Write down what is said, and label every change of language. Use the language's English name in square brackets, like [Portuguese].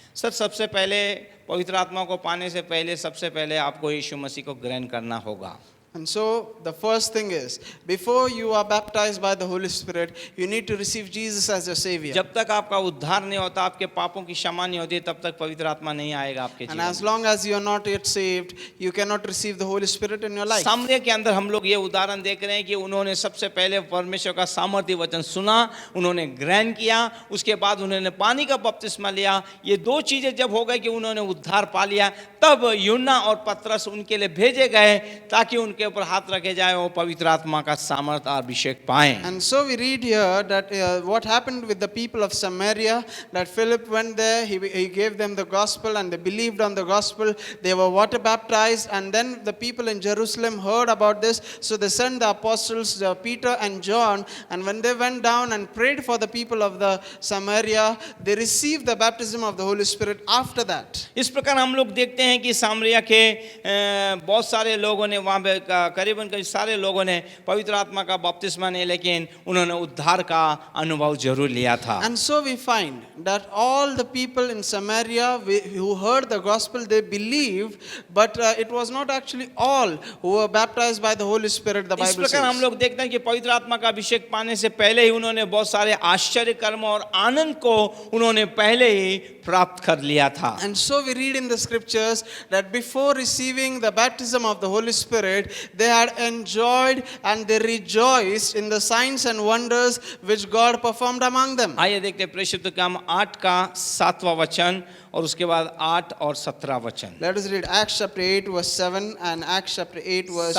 [Hindi] सबसे पहले पवित्र आत्मा को पाने से पहले सबसे पहले आपको यीशु मसीह को ग्रहण करना होगा। [English] And so the first thing is, before you are baptized by the Holy Spirit, you need to receive Jesus as your Savior. [Hindi] जब तक आपका उद्धार नहीं होता, आपके पापों की क्षमा नहीं होती, तब तक पवित्र आत्मा नहीं आएगा आपके जीवन [English] And [Hindi] में। [English] as long as you are not yet saved, you cannot receive the Holy Spirit in your life. [Hindi] सामरिया के अंदर हम लोग ये उदाहरण देख रहे हैं कि उन्होंने सबसे पहले परमेश्वर का सामर्थ्य वचन सुना, उन्होंने ग्रहण किया, उसके बाद उन्होंने पानी का बपतिस्मा लिया। ये दो चीजें जब हो गई कि उन्होंने उद्धार पा लिया, तब यूहन्ना और पतरस उनके लिए भेजे गए ताकि उनके ऊपर हाथ रखे जाए, वो पवित्र आत्मा का सामर्थ्य और अभिषेक पाएं। [English] And so we read here that what happened with the people of Samaria, that Philip went there, he gave them the gospel and they believed on the gospel. They were water baptized, and then the people in Jerusalem heard about this, so they sent the apostles Peter and John, and when they went down and prayed for the people of the Samaria, they received the baptism of the Holy Spirit after that. [Hindi] इस प्रकार हम लोग देखते हैं कि सामरिया के बहुत सारे लोगों ने वहाँ पे करीबन सारे लोगों ने पवित्र आत्मा का बपतिस्मा नहीं, लेकिन उन्होंने उद्धार का अनुभव जरूर लिया था। [English] And so we find that all the people in Samaria who heard the gospel, they believed, but it was not actually all who were baptized by the Holy Spirit, the [Hindi] इस [English] Bible [Hindi] प्रकार हम [English] says. [Hindi] लोग देखते हैं कि पवित्र आत्मा का अभिषेक पाने से पहले ही उन्होंने बहुत सारे आश्चर्य कर्म और आनंद को उन्होंने पहले ही प्राप्त कर लिया था। [English] And so we read in the scriptures that before receiving the baptism of the Holy Spirit, they had enjoyed and they rejoiced in the signs and wonders which God performed among them. [Hindi] आइए देखते हैं प्रेषित काम 8 का 7वां वचन और उसके बाद 8 और 17 वचन। [English] Let us read Acts chapter 8 verse 7 and Acts chapter 8 verse